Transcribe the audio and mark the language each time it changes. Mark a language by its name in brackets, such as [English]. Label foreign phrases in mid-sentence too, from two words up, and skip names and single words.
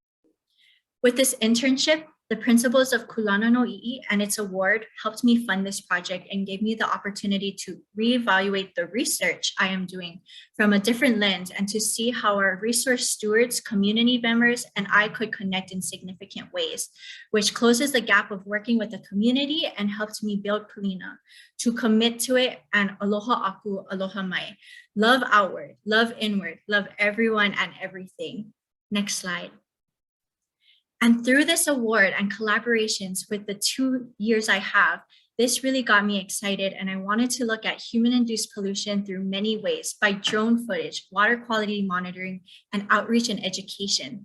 [English] With this internship, the principles of Kulana no I'i and its award helped me fund this project and gave me the opportunity to reevaluate the research I am doing from a different lens and to see how our resource stewards, community members, and I could connect in significant ways, which closes the gap of working with the community and helped me build Kulina, to commit to it and [Hawaiian] aloha aku, aloha mai. [English] Love outward, love inward, love everyone and everything. Next slide. And through this award and collaborations with the 2 years I have, this really got me excited, and I wanted to look at human-induced pollution through many ways by drone footage, water quality monitoring, and outreach and education.